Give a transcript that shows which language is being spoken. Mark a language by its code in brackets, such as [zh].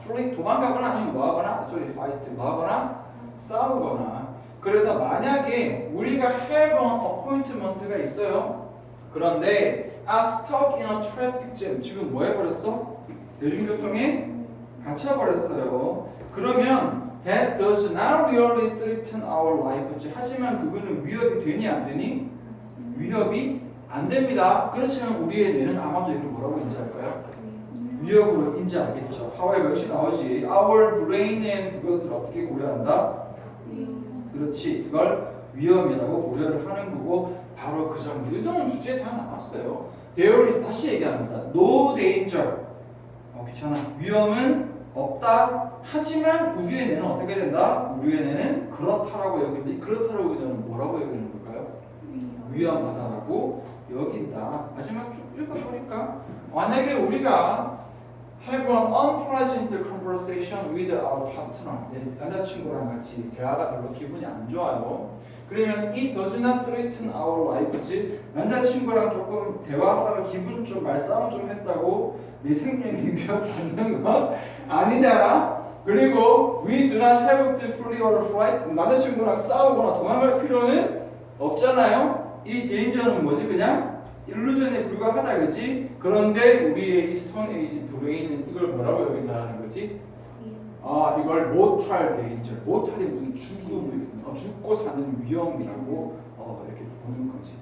[ko] flee 도망가거나 아니면 뭐하거나, fight 뭐하거나 싸우거나. 그래서 만약에 우리가 [en] have an appointment [ko] 가 있어요. 그런데 [en] are stuck in a traffic jam. [ko] 지금 뭐 해버렸어? 대중교통에 갇혀버렸어요. 그러면 [en] that does not really threaten our life. [ko] 하지만 그거는 위협이 되니 안 되니? 위협이 안 됩니다. 그렇지만 우리의 뇌는 아마도 이걸 뭐라고 인지할까요? 위협으로 인지하겠죠. however 역시 나오지. [en] our brain [ko] 은 그것을 어떻게 고려한다? 그렇지. 이걸 위험이라고 고려를 하는 거고 바로 그 점. 유동은 주제에 다 나왔어요. there is 다시 얘기합니다. [en] no danger. [ko] 귀찮아. 위험은 없다. 하지만 우리의 뇌는 어떻게 된다? 우리의 뇌는 그렇다라고 여깁니다. 그렇다라고 여기는 뭐라고 여기는 걸까요? 위험하다라고 여긴다. 마지막 쭉 읽어보니까 만약에 우리가 [en] have an unpleasant conversation with our partner, [ko] 남자친구랑 같이 대화가 별로 기분이 안 좋아요. 그러면 [en] it does not threaten our life. [ko] 남자친구랑 조금 대화하다가 기분 좀 말싸움 좀 했다고 네 생명이 위협받는 건 아니잖아. 그리고 [en] we do not have to flee or fight. [ko] 남자친구랑 싸우거나 도망갈 필요는 없잖아요. 이 danger,는 뭐지? 그냥 일루전에 불과하다, 그지? 그런데 우리의 이 스톤 에이지 브레인은 이걸 뭐라고 여긴다는 거지? 아, 이걸 모탈 데인저, 모탈이 무슨 죽음, 죽고 사는 위험이라고 이렇게 보는 거지.